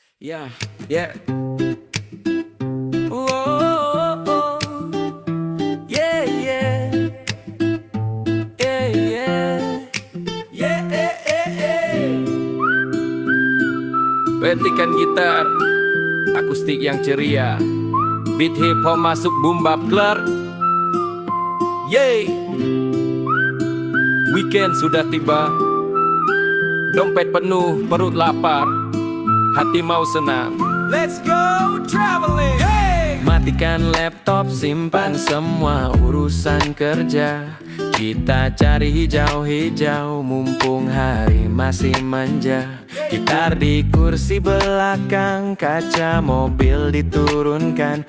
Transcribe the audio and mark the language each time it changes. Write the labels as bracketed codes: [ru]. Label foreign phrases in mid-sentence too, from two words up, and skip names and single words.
[id] Yeah, yeah. Oh, oh, oh. Yeah, yeah. Yeah, yeah. Yeah, yeah, yeah. Petikan gitar, akustik yang ceria, [en] beat hip hop [id] masuk [en] boom bap [id] kelar. Yeay. Weekend sudah tiba, dompet penuh, perut lapar, hati mau senam. [en] Let's go traveling. Hey! [id] Matikan laptop, simpan semua urusan kerja. Kita cari hijau-hijau, mumpung hari masih manja. Gitar di kursi belakang, kaca mobil diturunkan.